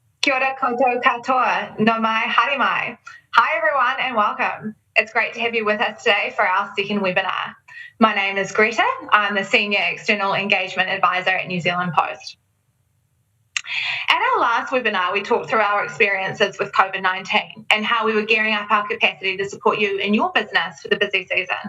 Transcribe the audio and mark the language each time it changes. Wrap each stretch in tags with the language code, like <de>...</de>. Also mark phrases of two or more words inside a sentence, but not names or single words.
<mi>Kia ora koutou katoa, no mai haere mai.</mi> <en>Hi everyone and welcome. It's great to have you with us today for our second webinar. My name is Greta. I'm the Senior External Engagement Advisor at New Zealand Post. At our last webinar, we talked through our experiences with COVID-19 and how we were gearing up our capacity to support you in your business for the busy season.</en>